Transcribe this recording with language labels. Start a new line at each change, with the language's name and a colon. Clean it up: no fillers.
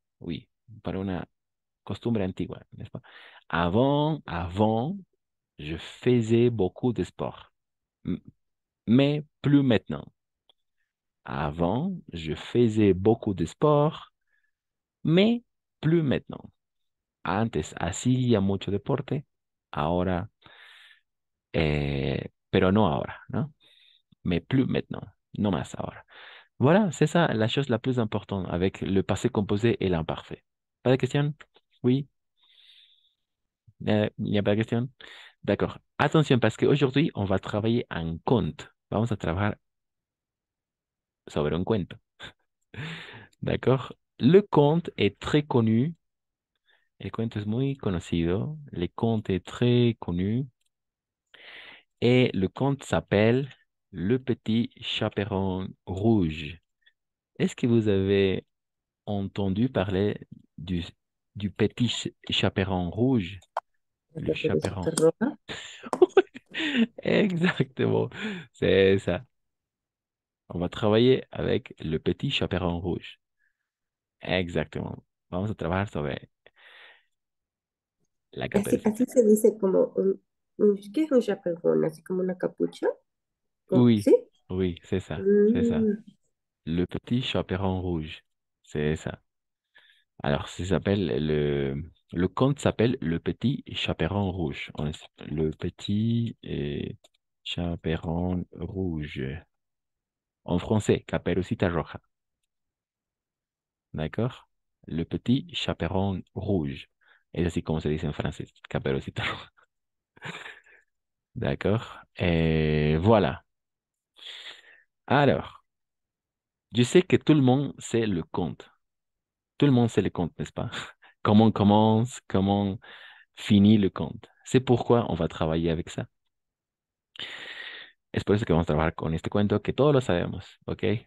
French: Oui,
Spanish: para una costumbre antigua,
French: n'est-ce pas? Avant, je faisais beaucoup de sport. Mais plus maintenant. Avant, je faisais beaucoup de sport, mais plus maintenant.
Spanish: Antes hacía mucho deporte, ahora, pero no ahora, ¿no?
French: Mais plus maintenant, non
Spanish: más ahora.
French: Voilà, c'est ça la chose la plus importante avec le passé composé et l'imparfait. Pas de question? Oui? Il n'y a pas de question? D'accord. Attention, parce qu'aujourd'hui, on va travailler un conte.
Spanish: Vamos a trabajar sobre un cuento. D'accord?
French: Le conte est très connu.
Spanish: El cuento es muy conocido.
French: Le conte est très connu. Et le conte s'appelle Le Petit Chaperon Rouge. Est-ce que vous avez entendu parler du, du petit chaperon rouge?
Spanish: La
French: Le
Spanish: caperucita
French: chaperon.
Spanish: roja.
French: Exactement, c'est ça. On va travailler avec le petit chaperon rouge. Exactement.
Spanish: Vamos a trabajar sobre la Así, caperucita. así se dice como ¿qué es un chaperón? Así como una capucha.
French: Oui,
Spanish: ¿Sí?
French: oui, c'est ça, c'est ça. Mm, Le petit chaperon rouge, c'est ça. Alors, le conte s'appelle Le Petit Chaperon Rouge. Le Petit Chaperon Rouge. En français, Caperucita Roja. D'accord? Le Petit Chaperon Rouge.
Spanish: Es así como se dice en francés, Caperucita Roja.
French: D'accord? Et voilà. Alors, je sais que tout le monde sait le conte. Tout le monde sait le conte, n'est-ce pas? Comment on commence, comment finit le conte. C'est pourquoi on va travailler avec ça.
Spanish: Es por eso que vamos a trabajar con este cuento que todos lo sabemos, ¿ok?